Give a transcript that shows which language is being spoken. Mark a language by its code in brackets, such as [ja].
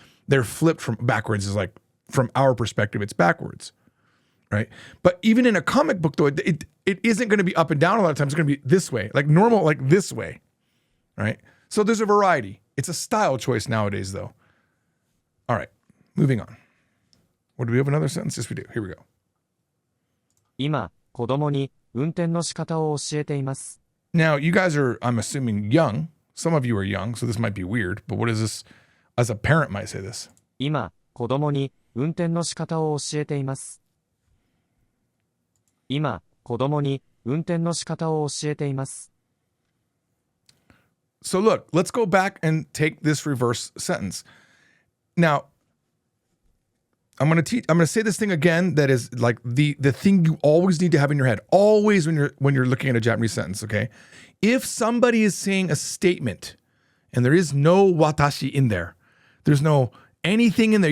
[en] They're flipped from backwards is like. From our perspective, it's backwards, right? But even in a comic book, though, it isn't going to be up and down a lot of times. It's going to be this way, like normal, like this way, right? So there's a variety. It's a style choice nowadays, though. All right, moving on. What do we have another sentence? Yes, we do. Here we go. [ja] 今、子供に運転の仕方を教えています。 [en] Now, you guys are, I'm assuming, young. Some of you are young, so this might be weird. But what is this? As a parent might say this. [ja] 今、子供に運転の仕方を教えています。今、子供に運転の仕方を教えています。 [en] So look, let's go back and take this reverse sentence. Now, I'm going to say this thing again that is like the thing you always need to have in your head. Always when you're looking at a Japanese sentence, okay? If somebody is saying a statement and there is no watashi in there, there's no anything in there.